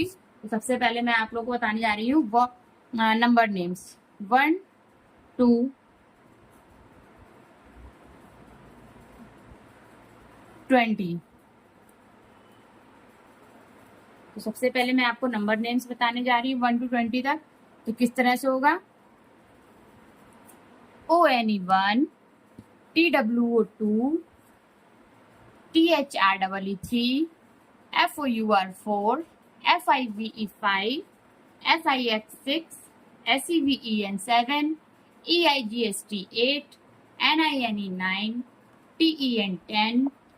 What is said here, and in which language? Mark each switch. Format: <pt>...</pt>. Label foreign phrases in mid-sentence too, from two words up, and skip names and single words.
<hi>तो सबसे पहले मैं आप लोग को बताने जा रही हूँ वो</hi> <en>number names</en> <hi>1 2 20। तो सबसे पहले मैं आपको</hi> <en>number names</en> <hi>बताने जा रही हूँ 1 to 20 तक। तो किस तरह से होगा,</hi> <en>ONE 1, TWO 2, THREE 3, FOUR 4, FIVE 5, FIX 6, SEVEN 7, EIGST 8, NINE 9, TEN 10,</en>